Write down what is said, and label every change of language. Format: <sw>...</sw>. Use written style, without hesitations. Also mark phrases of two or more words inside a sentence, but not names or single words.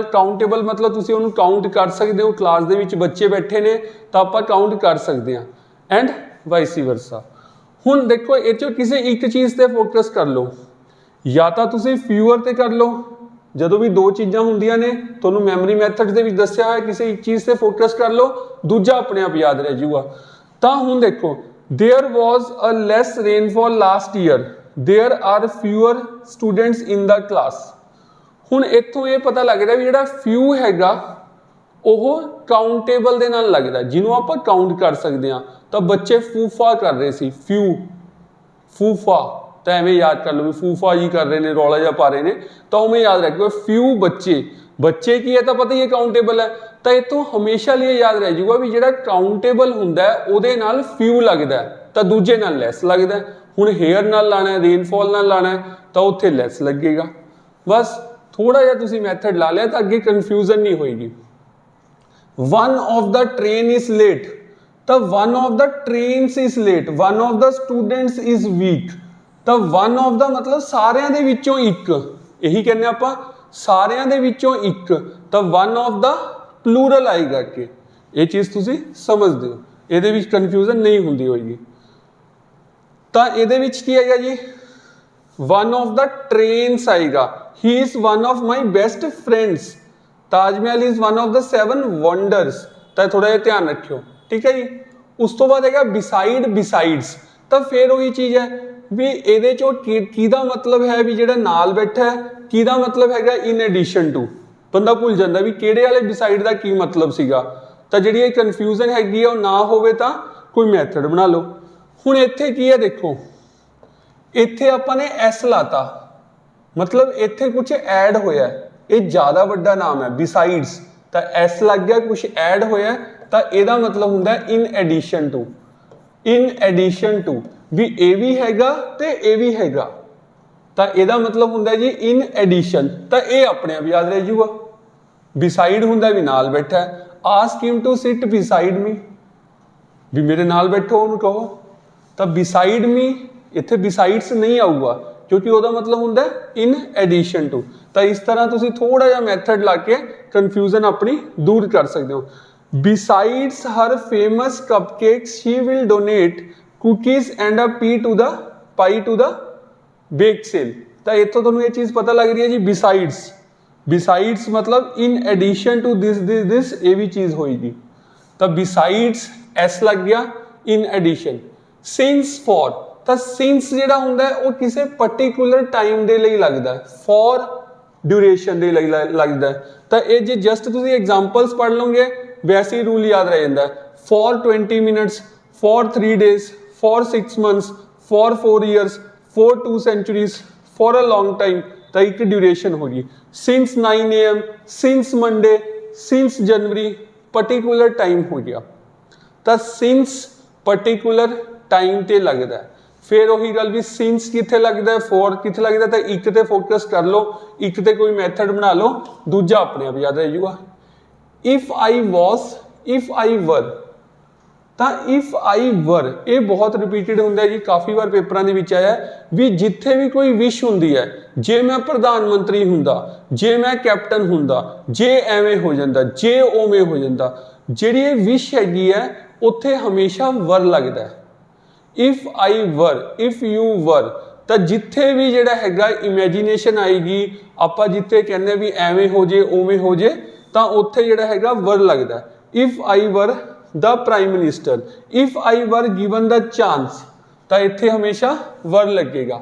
<pa>ਕਾਊਂਟੇਬਲ ਮਤਲਬ ਤੁਸੀਂ ਉਹਨੂੰ ਕਾਊਂਟ ਕਰ ਸਕਦੇ ਹੋ ਕਲਾਸ ਦੇ ਵਿੱਚ ਬੱਚੇ ਬੈਠੇ ਨੇ ਤਾਂ ਆਪਾਂ ਕਾਊਂਟ ਕਰ ਸਕਦੇ ਹਾਂ</pa> <en>and vice versa.</en> <pa>ਹੁਣ ਦੇਖੋ ਇਹ ਚੋਂ ਕਿਸੇ ਇੱਕ ਚੀਜ਼ ਤੇ ਫੋਕਸ ਕਰ ਲਓ ਜਾਂ ਤਾਂ ਤੁਸੀਂ ਫਿਊਅਰ ਤੇ ਕਰ ਲਓ ਜਦੋਂ ਵੀ ਦੋ ਚੀਜ਼ਾਂ ਹੁੰਦੀਆਂ ਨੇ ਤੁਹਾਨੂੰ</pa> <en>memory method</en> <pa>ਦੇ ਵਿੱਚ ਦੱਸਿਆ ਹੋਇਆ ਕਿਸੇ ਇੱਕ ਚੀਜ਼ ਤੇ ਫੋਕਸ ਕਰ ਲਓ ਦੂਜਾ ਆਪਣੇ ਆਪ ਯਾਦ ਰਹਿ ਜਾਊਗਾ। ਤਾਂ ਹੁਣ ਦੇਖੋ</pa> <en>there was a less rainfall last year there are fewer students in the class.</en> <pa>ਹੁਣ ਇੱਥੋਂ ਇਹ ਪਤਾ ਲੱਗਦਾ ਵੀ ਜਿਹੜਾ ਫਿਊ ਹੈਗਾ ਉਹ ਕਾਊਂਟੇਬਲ ਦੇ ਨਾਲ ਲੱਗਦਾ ਜਿਹਨੂੰ ਆਪਾਂ ਕਾਊਂਟ ਕਰ ਸਕਦੇ ਹਾਂ ਤਾਂ ਬੱਚੇ ਫੂਫਾ ਕਰ ਰਹੇ ਸੀ ਫਿਊ ਫੂਫਾ ਤਾਂ ਐਵੇਂ ਯਾਦ ਕਰ ਲਓ ਵੀ ਫੂਫਾ ਜੀ ਕਰ ਰਹੇ ਨੇ ਰੌਲਾ ਜਿਹਾ ਪਾ ਰਹੇ ਨੇ ਤਾਂ ਉਵੇਂ ਯਾਦ ਰੱਖੋ ਫਿਊ ਬੱਚੇ ਕੀ ਹੈ ਤਾਂ ਪਤਾ ਹੀ ਹੈ ਕਾਊਂਟੇਬਲ ਹੈ ਤਾਂ ਇਤੋਂ ਹਮੇਸ਼ਾ ਲਈ ਯਾਦ ਰਹਿ ਜਾਊਗਾ ਵੀ ਜਿਹੜਾ ਕਾਊਂਟੇਬਲ ਹੁੰਦਾ ਉਹਦੇ ਨਾਲ ਫਿਊ ਲੱਗਦਾ ਤਾਂ ਦੂਜੇ ਨਾਲ ਲੈਸ ਲੱਗਦਾ। ਹੁਣ ਹੇਅਰ ਨਾਲ ਲਾਣਾ ਹੈ ਰੇਨਫਾਲ ਨਾਲ ਲਾਣਾ ਹੈ ਤਾਂ ਉੱਥੇ ਲੈਸ ਲੱਗੇਗਾ। ਬਸ ਥੋੜਾ ਜਿਹਾ ਤੁਸੀਂ ਮੈਥਡ ਲਾ ਲਿਆ ਤਾਂ ਅੱਗੇ ਕਨਫਿਊਜ਼ਨ ਨਹੀਂ ਹੋਏਗੀ।</pa> <en>one of the train is late</en> <pa>तो</pa> <en>one of the trains is late one of the students is weak</en> <pa>तो</pa> <en>one of the</en> <pa>मतलब सारिਆਂ ਦੇ ਵਿੱਚੋਂ ਇੱਕ ਇਹੀ ਕਹਿੰਦੇ ਆਪਾਂ ਸਾਰਿਆਂ ਦੇ ਵਿੱਚੋਂ ਇੱਕ ਤਾਂ</pa> <en>one of the plural</en> <pa>ਆਏਗਾ ਕਿ ਇਹ ਚੀਜ਼ ਤੁਸੀਂ ਸਮਝਦੇ ਹੋ ਇਹਦੇ ਵਿੱਚ ਕਨਫਿਊਜ਼ਨ ਨਹੀਂ ਹੁੰਦੀ ਹੋਏਗੀ। ਤਾਂ ਇਹਦੇ ਵਿੱਚ ਕੀ ਆਏਗਾ ਜੀ</pa> <en>one of the trains आएगा he is one of my best friends Taj Mahal is one of the 7 wonders</en> <pa>ਤਾਂ ਥੋੜਾ ਜਿਹਾ ਧਿਆਨ ਰੱਖਿਓ ਠੀਕ ਹੈ ਜੀ। ਉਸ ਤੋਂ ਬਾਅਦ ਹੈਗਾ</pa> <en>beside besides</en> <pa>ਤਾਂ ਫਿਰ ਉਹੀ ਚੀਜ਼ ਹੈ ਵੀ ਇਹਦੇ ਚੋਂ ਕਿਹਦਾ ਮਤਲਬ ਹੈ ਵੀ ਜਿਹੜਾ ਨਾਲ ਬੈਠਾ ਹੈ ਕਿਹਦਾ ਮਤਲਬ ਹੈਗਾ</pa> <en>in addition to</en> <pa>ਬੰਦਾ ਭੁੱਲ ਜਾਂਦਾ ਵੀ ਕਿਹੜੇ ਵਾਲੇ ਬਿਸਾਈਡ ਦਾ ਕੀ ਮਤਲਬ ਸੀਗਾ ਤਾਂ ਜਿਹੜੀ ਇਹ ਕਨਫਿਊਜ਼ਨ ਹੈਗੀ ਆ ਉਹ ਨਾ ਹੋਵੇ ਤਾਂ ਕੋਈ ਮੈਥਡ ਬਣਾ ਲਓ। ਹੁਣ ਇੱਥੇ ਕੀ ਹੈ ਦੇਖੋ ਇੱਥੇ ਆਪਾਂ ਨੇ ਐਸ ਲਾਤਾ ਮਤਲਬ ਇੱਥੇ ਕੁਛ ਐਡ ਹੋਇਆ ਇਹ ਜ਼ਿਆਦਾ ਵੱਡਾ ਨਾਮ ਹੈ ਬਿਸਾਈਡਸ ਤਾਂ ਐਸ ਲੱਗ ਗਿਆ ਕੁਛ ਐਡ ਹੋਇਆ ਤਾਂ ਇਹਦਾ ਮਤਲਬ ਹੁੰਦਾ</pa> <en>in addition to</en> <pa>ਵੀ ਏ ਵੀ ਹੈਗਾ ਤੇ ਏ ਵੀ ਹੈਗਾ ਤਾਂ ਇਹਦਾ ਮਤਲਬ ਹੁੰਦਾ ਜੀ</pa> <en>in addition</en> <pa>ਤਾਂ ਇਹ ਆਪਣੇ ਆਪ ਯਾਦ ਰਹਿ ਜੂਗਾ। ਬਿਸਾਈਡ ਹੁੰਦਾ ਵੀ ਨਾਲ ਬੈਠਾ ਹੈ</pa> <en>ask him to sit beside me</en> <pa>ਵੀ ਮੇਰੇ ਨਾਲ ਬੈਠੋ ਉਨ੍ਹਾਂਨੇ ਕਹੋ ਤਾਂ</pa> <en>beside me</en> <pa>ਇੱਥੇ ਬਿਸਾਈਡਸ ਨਹੀਂ ਆਊਗਾ ਕਿਉਂਕਿ ਉਹਦਾ मतलब ਹੁੰਦਾ</pa> <en>in addition to</en> <pa>ਤਾਂ ਇਸ ਤਰ੍ਹਾਂ ਤੁਸੀਂ ਥੋੜਾ ਜਿਹਾ ਮੈਥਡ ਲਾ ਕੇ ਕਨਫਿਊਜ਼ਨ ਆਪਣੀ ਦੂਰ ਕਰ ਸਕਦੇ ਹੋ।</pa> <en>besides her famous cupcakes she will donate cookies and a pie to the bake sale</en> <pa>ਤਾਂ ਇੱਥੋਂ ਤੁਹਾਨੂੰ ਇਹ ਚੀਜ਼ ਪਤਾ ਲੱਗ ਰਹੀ ਹੈ ਜੀ</pa> <en>besides मतलब in addition to this</en> <pa>ਇਹ ਵੀ ਚੀਜ਼ ਹੋਏਗੀ ਤਾਂ besides s ਲੱਗ ਗਿਆ</pa> <en>in addition since for</en> <pa>ਤਾਂ since ਜਿਹੜਾ ਹੁੰਦਾ ਉਹ ਕਿਸੇ</pa> <en>particular time</en> <pa>ਦੇ ਲਈ ਲੱਗਦਾ</pa> <en>for duration</en> <pa>ਦੇ ਲਈ ਲੱਗਦਾ ਤਾਂ ਇਹ ਜੇ ਜਸਟ ਤੁਸੀਂ ਐਗਜ਼ਾਮਪਲਸ ਪੜ੍ਹ ਲਓਗੇ ਵੈਸੇ ਹੀ ਰੂਲ ਯਾਦ ਰਹਿ ਜਾਂਦਾ</pa> <en>for 20 minutes for 3 days for 6 months for 4 years for 2 centuries for a long time</en> <pa>ਤਾਂ ਇੱਕ ਡਿਊਰੇਸ਼ਨ ਹੋ ਗਈ</pa> <en>since 9 AM since Monday since January particular time</en> <pa>ਹੋ ਗਿਆ ਤਾਂ since</pa> <en>particular time</en> <pa>ਤੇ ਲੱਗਦਾ ਫਿਰ ਉਹੀ ਗੱਲ ਵੀ ਸਿੰਸ ਕਿੱਥੇ ਲੱਗਦਾ ਹੈ ਫਾਰ ਕਿੱਥੇ ਲੱਗਦਾ ਹੈ ਤਾਂ ਇੱਕ ਤੇ ਫੋਕਸ ਕਰ ਲਓ ਇੱਕ ਤੇ ਕੋਈ ਮੈਥਡ ਬਣਾ ਲਓ ਦੂਜਾ ਆਪਣੇ ਆਪ ਯਾਦ ਰਹਿ ਜਾਊਗਾ।</pa> <en>if I was if I were</en> <pa>ਤਾਂ</pa> <en>if I were</en> <pa>ਇਹ ਬਹੁਤ ਰਿਪੀਟਡ ਹੁੰਦਾ ਜੀ ਕਾਫੀ ਵਾਰ ਪੇਪਰਾਂ ਦੇ ਵਿੱਚ ਆਇਆ ਵੀ ਜਿੱਥੇ ਵੀ ਕੋਈ ਵਿਸ਼ ਹੁੰਦੀ ਹੈ ਜੇ ਮੈਂ ਪ੍ਰਧਾਨ ਮੰਤਰੀ ਹੁੰਦਾ ਜੇ ਮੈਂ ਕੈਪਟਨ ਹੁੰਦਾ ਜੇ ਐਵੇਂ ਹੋ ਜਾਂਦਾ ਜੇ ਉਵੇਂ ਹੋ ਜਾਂਦਾ ਜਿਹੜੀ ਇਹ ਵਿਸ਼ ਹੈਗੀ ਹੈ ਉੱਥੇ ਹਮੇਸ਼ਾ ਵਰ ਲੱਗਦਾ ਹੈ।</pa> <en>if I were if you were</en> <pa>ਤਾਂ ਜਿੱਥੇ ਵੀ ਜਿਹੜਾ ਹੈਗਾ ਇਮੈਜੀਨੇਸ਼ਨ ਆਏਗੀ, ਆਪਾਂ ਜਿੱਥੇ ਕਹਿੰਦੇ ਵੀ ਐਵੇਂ ਹੋ ਜੇ ਉਵੇਂ ਹੋ ਜੇ, ਤਾਂ ਉੱਥੇ ਜਿਹੜਾ ਹੈਗਾ ਵਰ ਲੱਗਦਾ।</pa> <en>if I were the Prime Minister, if I were given the chance,</en> <pa>ਤਾਂ ਇੱਥੇ ਹਮੇਸ਼ਾ ਵਰ ਲੱਗੇਗਾ।</pa>